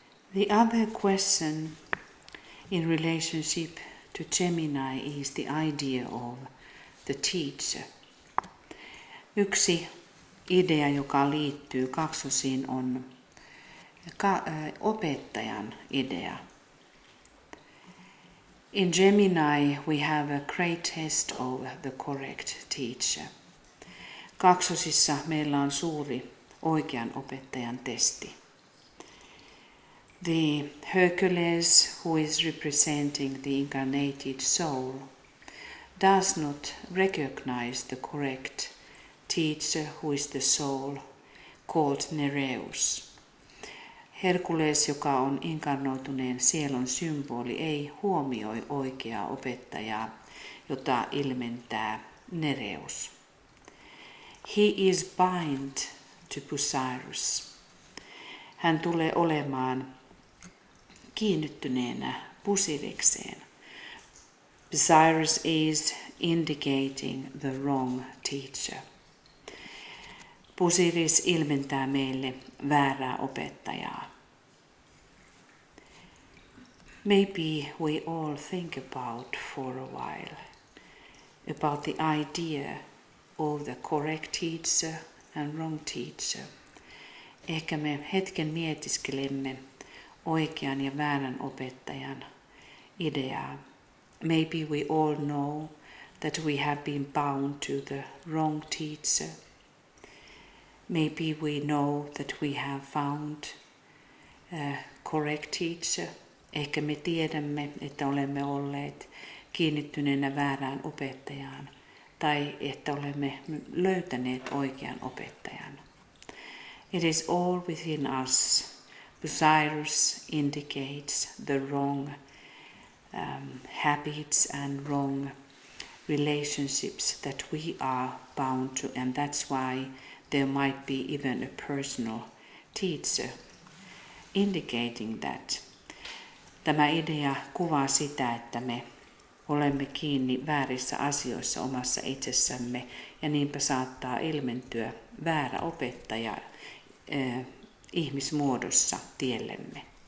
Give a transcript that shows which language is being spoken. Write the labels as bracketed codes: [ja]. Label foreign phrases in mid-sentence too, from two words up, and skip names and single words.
[en] The other question in relationship to Gemini is the idea of the teacher. [fi] Yksi idea, joka liittyy kaksosiin, on opettajan idea. [en] In Gemini we have a great test of the correct teacher. [fi] Kaksosissa meillä on suuri oikean opettajan testi. [en] The Hercules, who is representing the incarnated soul, does not recognize the correct teacher, who is the soul, called Nereus. [fi] Herkules, joka on inkarnoituneen sielun symboli, ei huomioi oikeaa opettajaa, jota ilmentää Nereus. [en] He is bind to Bucyrus. [fi] Hän tulee olemaan kiinnittyneenä Busirekseen. [en] Bucyrus is indicating the wrong teacher. [fi] Busiris ilmentää meille väärää opettajaa. [en] Maybe we all think about for a while about the idea of the correct teacher and wrong teacher. [fi] Ehkä me hetken mietiskelemme oikean ja väärän opettajan ideaa. [en] Maybe we all know that we have been bound to the wrong teacher. Maybe we know that we have found a correct teacher. [fi] Ehkä me tiedämme, että olemme olleet kiinnittyneenä väärään opettajaan tai että olemme löytäneet oikean opettajan. [en] It is all within us. Bucyrus indicates the wrong habits and wrong relationships that we are bound to, and that's why there might be even a personal teacher indicating that. [fi] Tämä idea kuvaa sitä, että me olemme kiinni väärissä asioissa omassa itsessämme ja niinpä saattaa ilmentyä väärä opettaja ihmismuodossa tiellemme.